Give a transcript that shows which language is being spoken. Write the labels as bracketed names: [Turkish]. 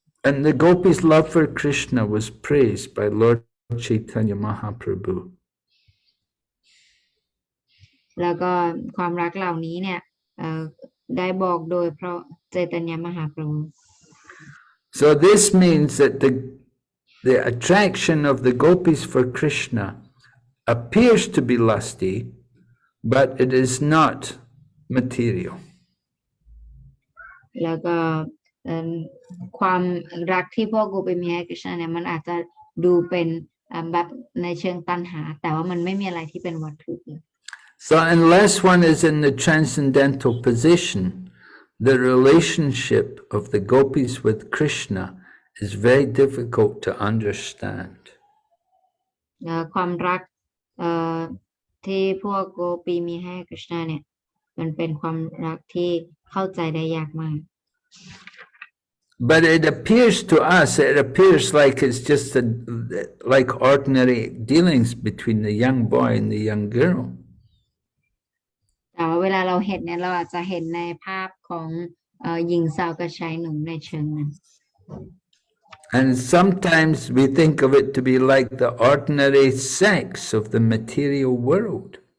[English] And the gopis' love for Krishna was praised by Lord Chaitanya Mahaprabhu. [Thai] แล้วก็ความรักเหล่านี้เนี่ยได้บอกโดยพระใจตัญญมหาพระองค์ [English] So this means that the attraction of the gopis for Krishna appears to be lusty, but it is not material. [Thai] แล้วก็เอิ่มความรักที่พวกโกปิมีให้กฤษณะเนี่ยมันอาจจะดูเป็นแบบในเชิงตัณหาแต่ว่ามันไม่มีอะไรที่เป็นวัตถุเลย [English] So unless one is in the transcendental position, the relationship of the gopis with Krishna is very difficult to understand. [Thai] ความรักที่พวกโกปีมีให้กฤษณะเนี่ยมันเป็นความรักที่เข้าใจได้ยากมาก [English] But it appears to us, it appears like it's just like ordinary dealings between the young boy and the young girl. [Thai] แต่ว่าเวลาเราเห็นเนี่ยเราอาจจะเห็นในภาพของหญิงสาวกับชายหนุ่มในเชิงนั้น [English] And sometimes we think of it to be like the ordinary sex of the material world.